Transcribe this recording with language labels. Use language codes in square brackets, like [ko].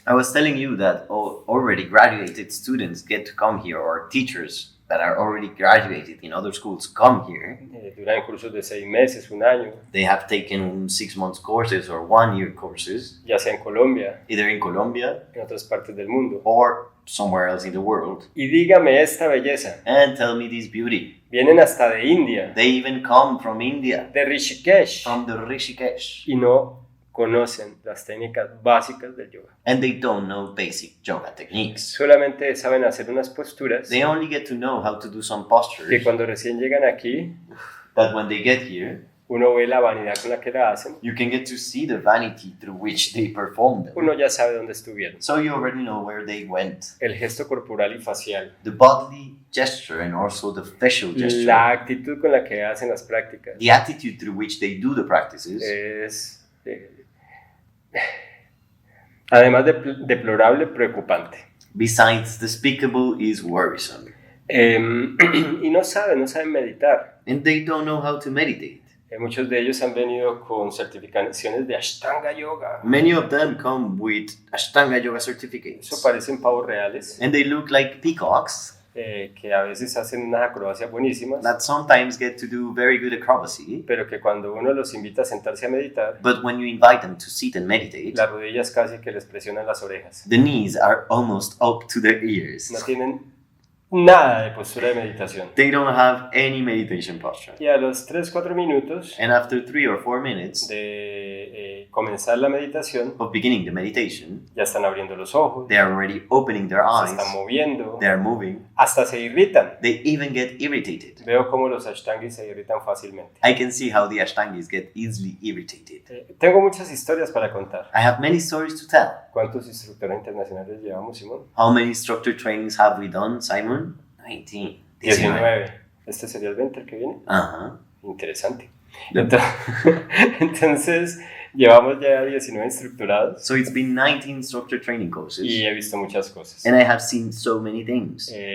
[en] I was telling you that already graduated students get to come here, or teachers that are already graduated in other schools come here. [es] Duran cursos de 6 meses, un año, [en] They have taken 6 months courses or 1 year courses, [es] ya sea en Colombia, [en] either in Colombia [es] en otras partes del mundo. [en] or somewhere else in the world. [es] Y dígame esta belleza, [en] And tell me this beauty. [es] vienen hasta de India, [en] They even come from India, [es] de Rishikesh, [en] from the Rishikesh, [es] y no conocen las técnicas básicas del yoga. [en] and they don't know basic yoga techniques. [es] Solamente saben hacer unas posturas [en] They only get to know how to do some [es] que [en] postures [es] cuando recién llegan aquí, [en] that when they get here, [es] uno ve la vanidad con la que la hacen, [en] you can get to see the vanity through which they perform them. [es] uno ya sabe dónde estuvieron. [en] So you already know where they went. [es] El gesto corporal y facial, [en] The bodily gesture and also the facial gesture. [es] la actitud con la que hacen las prácticas [en] The attitude through which they do the practices. [es] es, además de deplorable, preocupante. [en] Besides despicable, is worrisome. [es] Y no saben meditar. [en] And they don't know how to meditate. [es] Muchos de ellos han venido con certificaciones de Ashtanga Yoga. [en] Many of them come with Ashtanga Yoga [es] Eso [en] certificates. [es] parecen pavos reales, [en] And they look like peacocks [es] que a veces hacen unas acrobacias buenísimas, [en] that sometimes get to do very good acrobacy. [es] pero que cuando uno los invita a sentarse a meditar, [en] But when you invite them to sit and meditate, [es] las rodillas casi que les presionan las orejas. [en] the knees are almost up to their ears. [es] No tienen nada de postura de meditación. [en] They don't have any meditation posture. [es] Y a los 3-4 minutos [en] And after 3 or 4 minutes [es] de comenzar la meditación, [en] of beginning the meditation, [es] ya están abriendo los ojos, [en] they are already opening their [es] se [en] eyes, [es] están moviendo, [en] they are moving, [es] hasta se irritan. [en] they even get irritated. [es] Veo cómo los ashtangis se irritan fácilmente. [en] I can see how the Ashtangis get easily irritated. [es] Tengo muchas historias para contar. [en] I have many stories to tell. [es] ¿Cuántos instructores internacionales llevamos, Simón? [en] How many instructor trainings have we done, Simon? 19. 19. [es] ¿Este sería el 20 el que viene? Uh-huh. Interesante. [en] Yep. [es] Entonces, llevamos ya 19 instructorados [en] So it's been 19 instructor training courses, [es] y he visto muchas cosas. [en] and I have seen so many things.